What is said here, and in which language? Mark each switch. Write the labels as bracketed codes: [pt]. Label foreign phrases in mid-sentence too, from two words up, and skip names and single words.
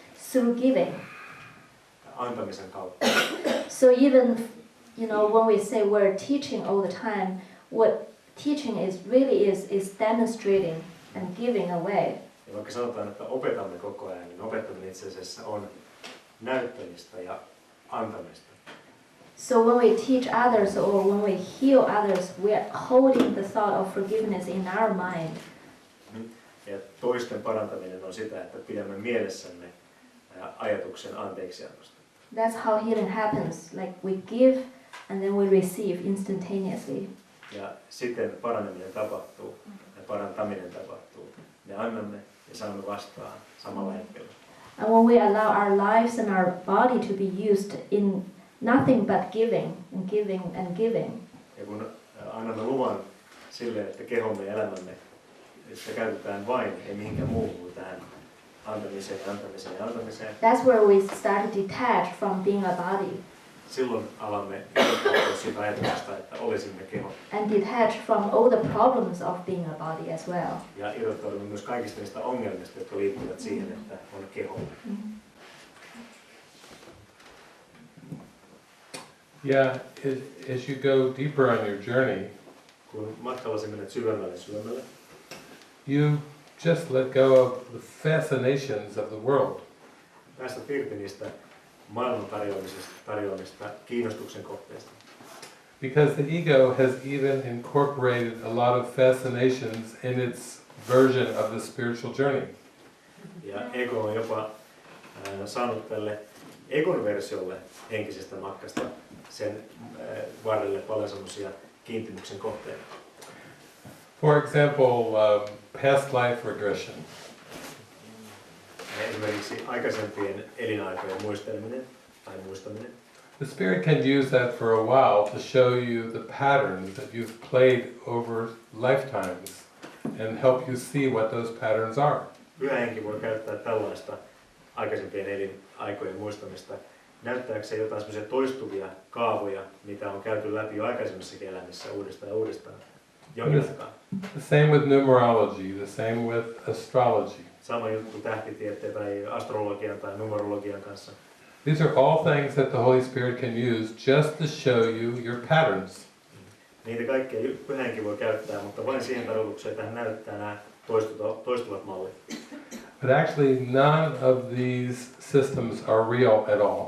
[en] through giving. [fi] Antamisen kautta. [en] So even, when we say we're teaching all the time, what teaching is demonstrating and giving away. [fi] Ja vaikka sanotaan, että opetamme koko ajan, niin opettaminen itse asiassa on näyttämistä ja antamista. [en] So when we teach others or when we heal others, we are holding the thought of forgiveness in our mind. [fi] Ja toisten parantaminen on sitä, että pidämme mielessämme ajatuksen anteeksiannosta. [en] That's how healing happens. Like we give and then we receive instantaneously. [fi] Ja sitten paraneminen tapahtuu ja parantaminen tapahtuu. Me annamme ja saamme vastaan samalla hetkellä. [en] And when we allow our lives and our body to be used in nothing but giving and giving and giving. [fi] Ja kun annamme luvan sille, että kehomme ja elämämme sitä käytetään vain, ei mihinkään muuhun kuin tähän antamiseen, antamiseen ja antamiseen. [en] That's where we start to detach from being a body. [fi] Silloin alamme irrottautua siitä ajatuksesta, että olisimme keho. [en] And detach from all the problems of being a body as well. [fi] Ja irrottaudumme myös kaikista niistä ongelmista, jotka liittyvät siihen, että on keho. [en] Yeah, as you go deeper on your journey, [fi] kun matkallasi menet syvemmälle, [en] you just let go of the fascinations of the world. [fi] Päästä irti niistä maailman tarjoamista kiinnostuksen kohteista. [en] Because the ego has even incorporated a lot of fascinations in its version of the spiritual journey. [fi] Ja ego on jopa saanut tälle egon versiolle henkisestä matkasta sen varrelle paljon semmoisia kiintymyksen kohteita. [en] For example, past life regression. [fi] Esimerkiksi aikaisempien elinaikojen muisteleminen tai muistaminen. [en] The spirit can use that for a while to show you the patterns that you've played over lifetimes and help you see what those patterns are. [fi] Pyhä henki voi käyttää tällaista aikaisempien elinaikojen muistamista näyttääkseen jotain semmoisia toistuvia kaavoja, mitä on käyty läpi jo aikaisemmissakin elämissä uudestaan ja uudestaan. [en] The same with numerology, the same with astrology. [fi] Sama juttu tähtitieteen tai astrologian tai numerologian kanssa. [en] These are all things that the Holy Spirit can use just to show you your patterns. [fi] Niitä kaikkea Pyhä henki voi käyttää, mutta vain siihen tarkoitukseen, että hän näyttää nämä toistuvat mallit. [en] But actually none of these systems are real at all.